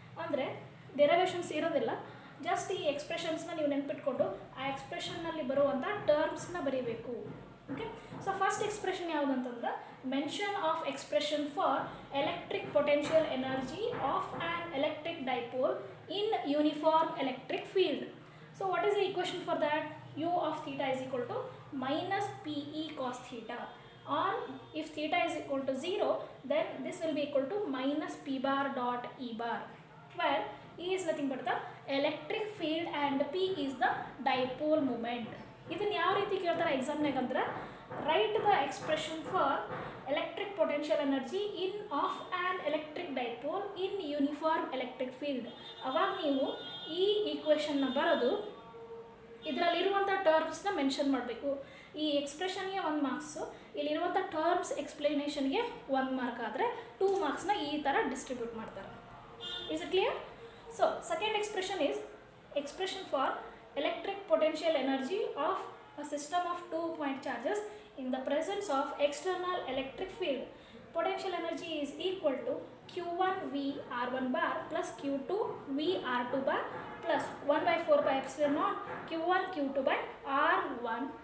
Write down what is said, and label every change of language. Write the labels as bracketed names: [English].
[Kannada] ಅಂದರೆ ಡೆರಿವೇಷನ್ಸ್ ಇರೋದಿಲ್ಲ, ಜಸ್ಟ್ ಈ ಎಕ್ಸ್ಪ್ರೆಷನ್ಸ್ನ ನೀವು ನೆನ್ಪಿಟ್ಕೊಂಡು ಆ ಎಕ್ಸ್ಪ್ರೆಷನ್ನಲ್ಲಿ ಬರುವಂಥ ಟರ್ಮ್ಸ್ನ ಬರೀಬೇಕು. [English] Okay, so first expression ಯಾವುದಂತಂದ್ರೆ mention of expression for electric potential energy of an electric dipole in uniform electric field. So what is the equation for that? U of theta is equal to minus PE cos theta, or if theta is equal to 0, then this will be equal to minus P bar dot E bar, where E is nothing but the electric field and P is the dipole moment. [Kannada] ಇದನ್ನು ಯಾವ ರೀತಿ ಕೇಳ್ತಾರೆ ಎಕ್ಸಾಮ್ನಾಗ ಅಂದ್ರೆ, [English] Right the expression for electric potential energy in of an electric dipole in uniform electric field. [Kannada] ಅವಾಗ ನೀವು ಈ ಈಕ್ವೇಷನ್ನ ಬರೋದು ಇದರಲ್ಲಿರುವಂಥ ಟರ್ಮ್ಸ್ನ mention ಮಾಡಬೇಕು. ಈ ಎಕ್ಸ್ಪ್ರೆಷನ್ಗೆ 1 ಮಾರ್ಕ್ಸು, ಇಲ್ಲಿರುವಂಥ ಟರ್ಮ್ಸ್ ಎಕ್ಸ್ಪ್ಲನೇಷನ್ಗೆ 1 ಮಾರ್ಕ್ ಆದರೆ 2 ಮಾರ್ಕ್ಸ್ನ ಈ ಥರ ಡಿಸ್ಟ್ರಿಬ್ಯೂಟ್ ಮಾಡ್ತಾರೆ. [English] Is it clear? So second expression is expression for electric potential energy of a system of 2 point charges in the presence of external electric field. Potential energy is equal to Q1 V R1 bar plus Q2 V R2 bar plus 1 by 4 pi epsilon naught Q1 Q2 by R1.